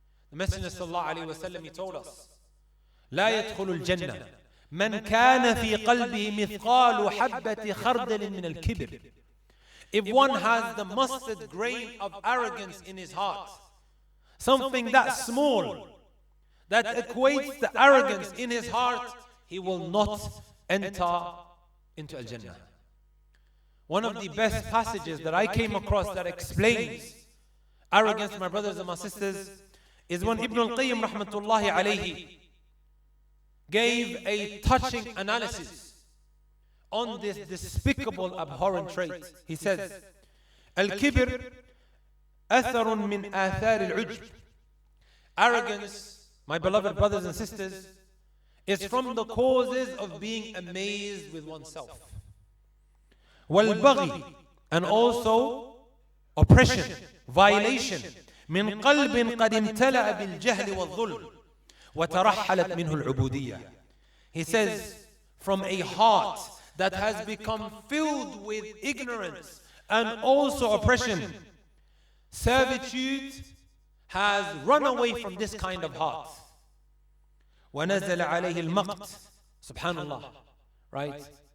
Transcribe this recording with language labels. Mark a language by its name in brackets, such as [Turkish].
[English] The Messenger sallallahu alayhi wa sallam, he told us, [Arabic] لا يدخل الجنة من كان في قلبه مثقال حبة خردل من الكبر. [English] If one has the mustard grain of arrogance in his heart, something that small, that equates the arrogance in his heart, he will not enter into Al-Jannah. One of the best passages that I came across that explains arrogance, my brothers and my sisters, is when Ibn al-Qayyim rahmatullahi alayhi gave a touching analysis on this despicable, abhorrent trait. He says, [Arabic] Al-Kibr atharun min athar al-ujb. [English] Arrogance, my beloved brothers and sisters, is from the causes of being amazed with oneself. Wal-baghi, and also oppression, violation. [Arabic] من قلب قد امتلأ بالجهل والظلم وترحلت منه العبودية. [English] He says, from a heart that has become filled with ignorance and also oppression, servitude has run away from this kind of heart. [Arabic] وَنَزَلَ عَلَيْهِ الْمَقْتِ. Subhanallah. [English] Right?